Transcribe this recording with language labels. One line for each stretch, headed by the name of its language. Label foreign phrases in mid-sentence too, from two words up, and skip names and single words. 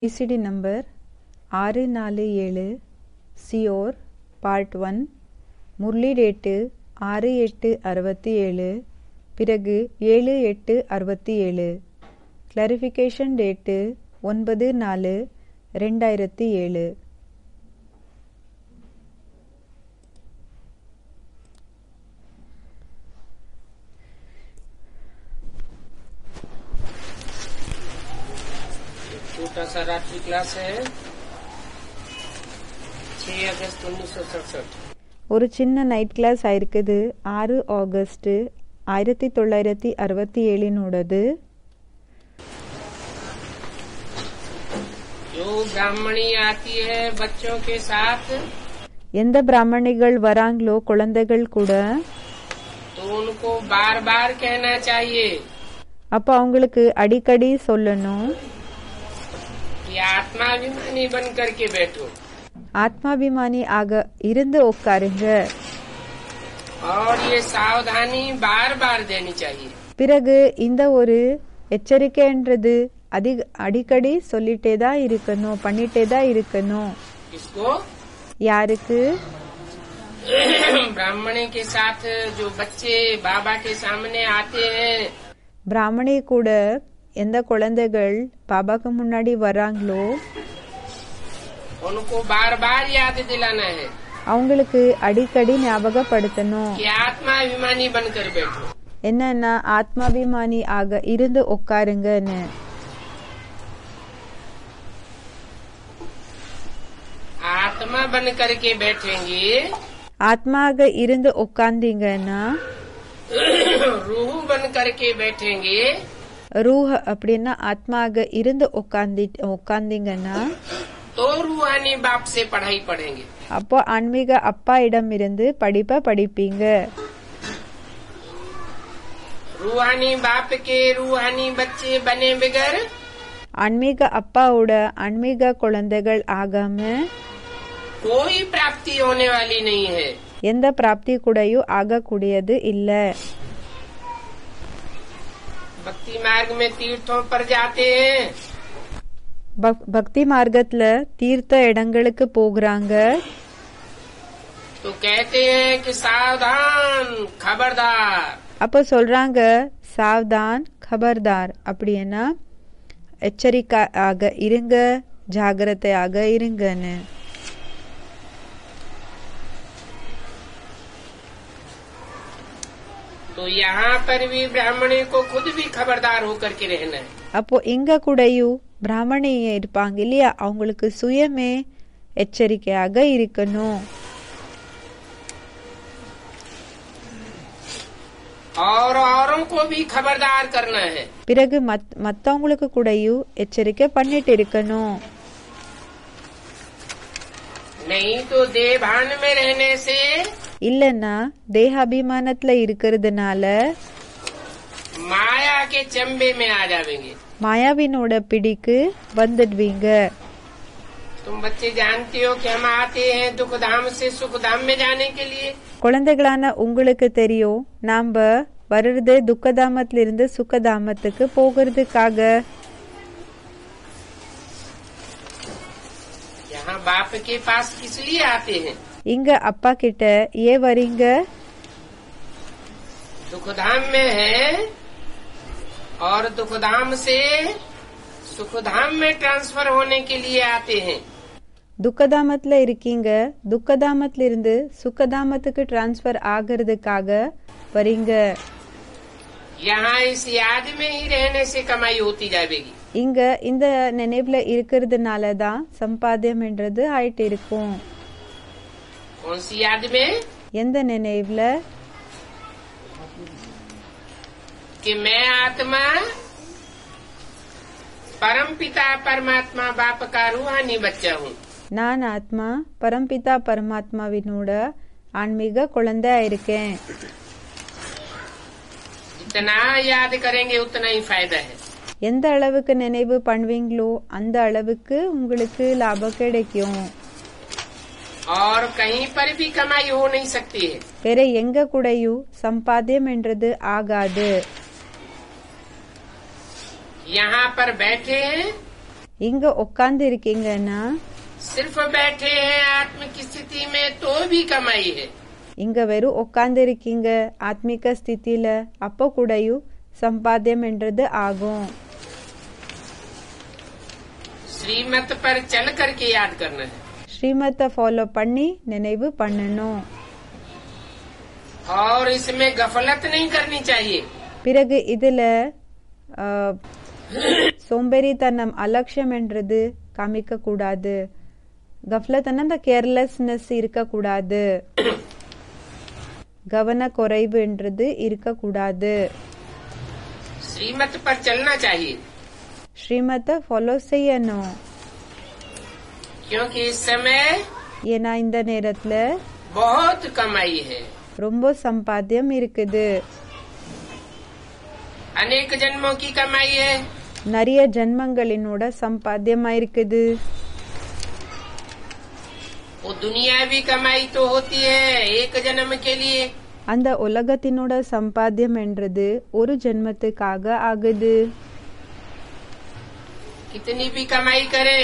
Tamil: ABCD நம்பர் 647 சியோர் பார்ட் 1 முரளி டேட்டு 6/8/67 பிறகு 7/8/67
English: clarification date
Tamil: 9/4/2007
Hindi: छोटा सा रात्रि क्लास है 6 अगस्त 1967।
Tamil: ஒரு சின்ன நைட் கிளாஸ் ஆயிருக்குது 6 ஆகஸ்ட் 1967
Hindi: जो ब्राह्मणी आती है बच्चों के साथ
Tamil: எந்த பிராமணிகள் வராங்களோ குழந்தைகள் கூட
Hindi: तो उनको बार बार कहना चाहिए
Tamil: அப்ப அவங்களுக்கு அடிக்கடி சொல்லணும்
Hindi: कि आत्माभिमानी बन करके बैठो
Tamil: ஆத்மாபிமானி ஆக இருந்து உட்காருங்க
Hindi: और ये सावधानी बार बार देनी चाहिए।
Tamil: பிறகு இந்த ஒரு எச்சரிக்கைன்றது அடிக்கடி சொல்லிட்டே தான் இருக்கணும் பண்ணிட்டே தான் இருக்கணும்
Hindi: इसको
Tamil: யாருக்கு
Hindi: ब्राह्मणी के साथ जो बच्चे बाबा के सामने आते हैं
Tamil: பிராமணி கூட எந்த குழந்தைகள் பாபாக்கு முன்னாடி வராங்களோ
Hindi: उनको बार बार याद दिलाना है
Tamil: அவங்களுக்கு அடிக்கடி ஞாபகப்படுத்தணும்
Hindi: कि आत्माभिमानी बनकर बैठो।
Tamil: என்னன்னா ஆத்மாபிமானி ஆக இருந்து உட்காருங்கன்னு
Hindi: आत्मा बन करके बैठेंगे
Tamil: ஆத்மாக இருந்து உட்கார்ந்தீங்கன்னா
Hindi: रूह बन करके बैठेंगे
Tamil: ரூஹ் அப்படின்னா ஆத்மாக இருந்து உட்கார்ந்தீங்கன்னா
Hindi: तो रूहानी बाप से पढ़ाई पढ़ेंगे।
Tamil: அப்போ ஆன்மீக அப்பா இடம் இருந்து படிப்ப படிப்பீங்க
Hindi: रूहानी बाप के रूहानी बच्चे बने बगैर
Tamil: ஆன்மீக அப்பாவோட ஆன்மீக குழந்தைகள் ஆகாம
Hindi: कोई प्राप्ति होने वाली नहीं है।
Tamil: எந்த பிராப்தி கூடயும் ஆகக்கூடியது இல்ல
Hindi: भक्ति मार्ग में तीर्थों पर जाते हैं
Tamil: பக்தி மார்க்கத்துல தீர்த்த இடங்களுக்கு போகிறாங்க
Hindi: तो कहते हैं कि सावधान खबरदार
Tamil: அப்ப சொல்றாங்க
Hindi: सावधान खबरदार
Tamil: அப்படின்னா எச்சரிக்கையாக இருங்க ஜாகிரதையாக இருங்கன்னு
Hindi: तो यहाँ पर भी ब्राह्मणी को खुद भी खबरदार होकर के रहना है।
Tamil: அப்போ இங்க கூடயும் பிராமணி இருப்பாங்க இல்லையா அவங்களுக்கு சுயமே எச்சரிக்கையாக இருக்கணும்
Hindi: और औरों को भी खबरदार करना है।
Tamil: பிறகு மத்தவங்களுக்கு கூடயும் எச்சரிக்கை பண்ணிட்டு இருக்கணும்
Hindi: नहीं तो देभान में रहने से
Tamil: இல்லன்னா தேகாபிமானத்துல இருக்கிறதுனால
Hindi: माया के चंबे में आ जाएंगे।
Tamil: மாயாவினோட பிடிக்கு வந்துடுவீங்க
Hindi: तुम बच्चे जानते हो कि हम आते हैं दुख धाम से सुख धाम में जाने के लिए।
Tamil: குழந்தைகளான உங்களுக்கு தெரியும் நாம வருது துக்கதாமத்துல இருந்து சுகதாமத்துக்கு போகிறதுக்காக
Hindi: यहाँ बाप के पास किस लिए आते हैं?
Tamil: இங்க அப்பா கிட்ட ஏன் வரீங்க
Hindi: दुख धाम में है और दुख धाम से सुख धाम में ट्रांसफर होने के लिए आते हैं।
Tamil: துக்கதாமத்துல இருக்கீங்க துக்கதாமத்துல இருந்து சுகதாமத்துக்கு டிரான்ஸ்பர் ஆகிறதுக்காக வரீங்க
Hindi: यहाँ इस याद में ही रहने से कमाई होती जाएगी।
Tamil: இங்க இந்த நினைவுல இருக்கிறதுனால தான் சம்பாத்தியம் என்றது ஆயிட்டு இருக்கும்
Hindi: कौन सी याद में?
Tamil: எந்த நினைவுல
Hindi: कि मैं आत्मा परम पिता परमात्मा बाप का रूहानी बच्चा हूँ।
Tamil: நான் ஆத்மா பரம்பிதா பரமாத்மாவினோட ஆன்மீக குழந்தையா இருக்கேன்
Hindi: जितना याद करेंगे उतना ही फायदा है।
Tamil: எந்த அளவுக்கு நினைவு பண்ணுவீங்களோ அந்த அளவுக்கு உங்களுக்கு லாபம் கிடைக்கும்
Hindi: और कहीं पर भी कमाई हो नहीं सकती है।
Tamil: வேற எங்க கூடயும் சம்பாத்தியம் என்றது ஆகாது
Hindi: यहाँ पर बैठे हैं
Tamil: இங்க உட்கார்ந்து இருக்கீங்கன்னா
Hindi: सिर्फ बैठे हैं आत्म की स्थिति में तो भी कमाई है।
Tamil: இங்க வெறும் உட்கார்ந்து இருக்கீங்க ஆத்மிக ஸ்திதியில, அப்போ கூடயும் சம்பாத்தியம் என்றது ஆகும்.
Hindi: श्रीमत पर चल करके याद करना है
Tamil: ஸ்ரீமத்தை ஃபாலோ பண்ணி நினைவு பண்ணணும்.
Hindi: और इसमें गफलत नहीं करनी चाहिए।
Tamil: பிறகு இதுல சோம்பேறித்தனம் அலட்சியம் என்றது காமிக்க கூடாது. கஃப்லத்னா இந்த கேர்லெஸ்னஸ் இருக்கக்கூடாது, கவன குறைவு என்றது இருக்கக்கூடாது.
Hindi: श्रीमत पर चलना चाहिए
Tamil: ஸ்ரீமத்தை ஃபாலோ செய்யணும்.
Hindi: क्योंकि इस समय
Tamil: ஏன்னா இந்த நேரத்துல
Hindi: बहुत कमाई है।
Tamil: ரொம்ப சம்பாத்தியம் இருக்குது,
Hindi: अनेक जन्मों की कमाई है।
Tamil: நிறைய ஜென்மங்களினோட சம்பாத்தியமா இருக்குது.
Hindi: वो दुनियावी कमाई तो होती है एक जन्म के लिए,
Tamil: அந்த உலகத்தினோட சம்பாத்தியம் என்றது ஒரு ஜென்மத்துக்காக ஆகுது.
Hindi: कितनी भी कमाई करें